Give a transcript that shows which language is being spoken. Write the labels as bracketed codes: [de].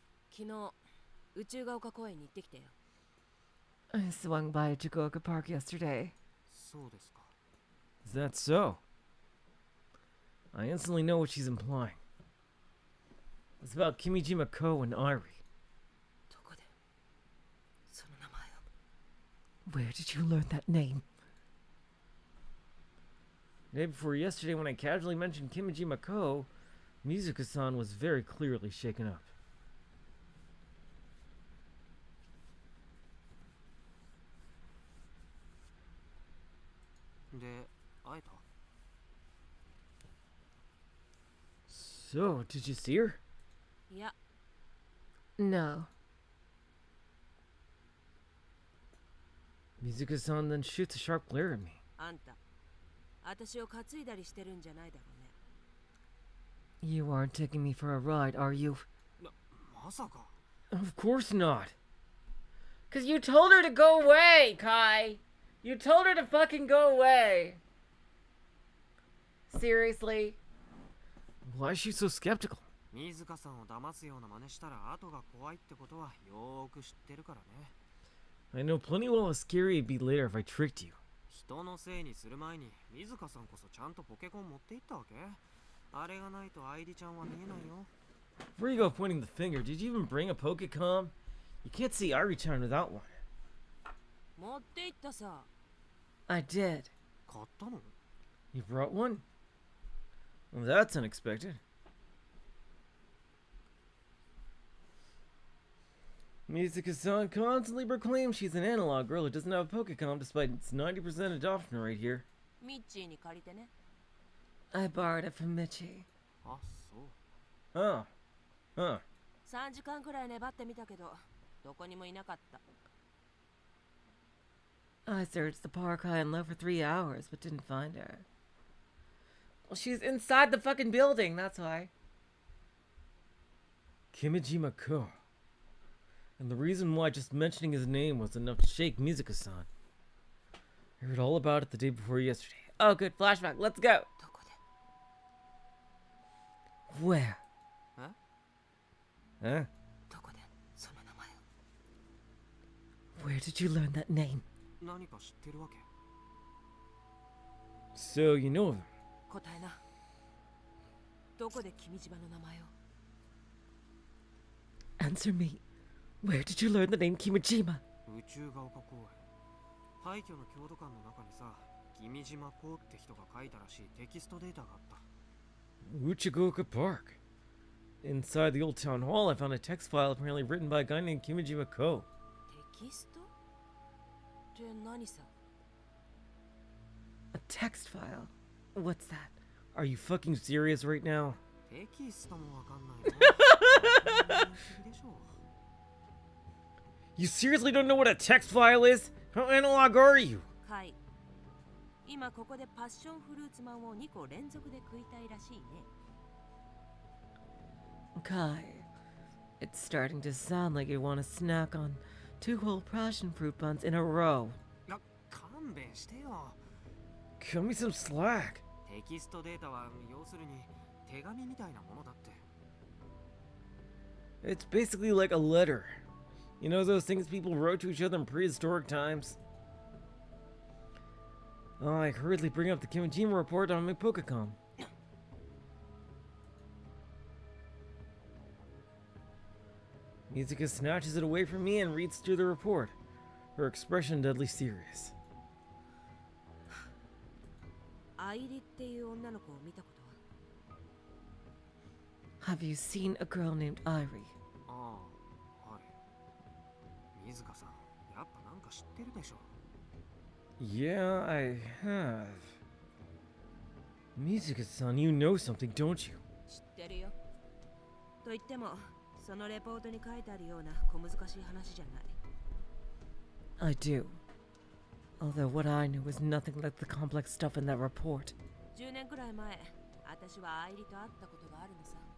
[ja] 昨日宇宙が丘公園に行ってきたよ。 [en] I swung by Chigoka Park yesterday. [ja] そうですか。 [en] Is that so? I instantly know what she's implying. It's about Kimijima Ko and Airi. [ja] どこでその名前を。 [en] Where did you learn that name? The day before yesterday, when I casually mentioned Kimijima Ko, Mizuka-san was very clearly shaken up. [ja] で、会えた？ [en] So, did you see her? [ja] いや、 [en] No. Mizuka-san then shoots a sharp glare at me. [ja] あんた私を担いだりしてるんじゃないだろうね。 [en] You aren't taking me for a ride, are you? [ja] まさか。 [en] Of course not. Cause you told her to go away, Kai. You told her to fucking go away. Seriously? Why is she so skeptical? [ja] 水香さんを騙すような真似したら後が怖いってことはよーく知ってるからね。 [en] I know plenty well how scary it'd be later if I tricked you. [ja] 人のせいにする前に水香さんこそちゃんとポケコン持っていったわけ？あれがないと愛梨ちゃんは見えないよ。 [en] Before you go pointing the finger, did you even bring a Pokecom? You can't see Airi-chan without one. [ja] 持って行ったさ。 [en] I did. [ja] 買ったの？ [en] You brought one? Well, that's unexpected. Mizuka-san constantly proclaims she's an analog girl who doesn't have a Pokecom despite its 90% adoption rate here. [ja] ミッチーに借りてね。 [en] I borrowed it from Michi. [ja] あ、そう。 [en] Oh. Huh. [ja] 3時間くらい粘ってみたけど、どこにもいなかった。 [en] I searched the park high and low for 3 hours, but didn't find her. Well, she's inside the fucking building, that's why. Kimijima Ko. And the reason why just mentioning his name was enough to shake Mizuka-san. I heard all about it the day before yesterday. Oh, good. Flashback. Let's go. [ja] どこで [en] Where? Huh? Huh? [ja] どこでその名前を。 [en] Where did you learn that name? [ja] 何か知ってるわけ？ [en] So, you know of him? [ja] 答えな。どこで君島の名前を。 [en] Answer me. Where did you learn the name Kimijima? [ja] 宇宙が丘公園。廃墟の郷土館の中にさ、君島こうって人が書いたらしいテキストデータがあった。 [en] Uchigoka Park. Inside the old town hall, I found a text file apparently written by a guy named Kimijima Ko. [ja] テキストって何さ。 [en] A text file? What's that? Are you fucking serious right now? [ja] テキストもわかんないの？不思議でしょ。 [en] You seriously don't know what a text file is? How analog are you? [ja] カイ。今ここでパッションフルーツマンを2個連続で食いたいらしいね。 [en] Kai, it's starting to sound like you want to snack on 2 whole passion fruit buns in a row. [ja] いや、勘弁してよ。 [en] Cut me some slack. [ja] テキストデータは要するに手紙みたいなものだって。 [en] It's basically like a letter. You know those things people wrote to each other in prehistoric times? Oh, I hurriedly bring up the Kimijima report on my Pokecom. Mizuka snatches it away from me and reads through the report, her expression deadly serious. [ja] アイリっていう女の子を見たことは？ [en] Have you seen a girl named Airi? [ja] ああ、はい。水香さん、やっぱなんか知ってるでしょ。 [en] Yeah, I have. Mizuka-san, you know something, don't you? [ja] 知ってるよ。と言っても、そのレポートに書いてあるような小難しい話じゃない。 [en] I do. Although what I knew was nothing like the complex stuff in that report. [ja] 10年くらい前、私はアイリと会ったことがあるのさ。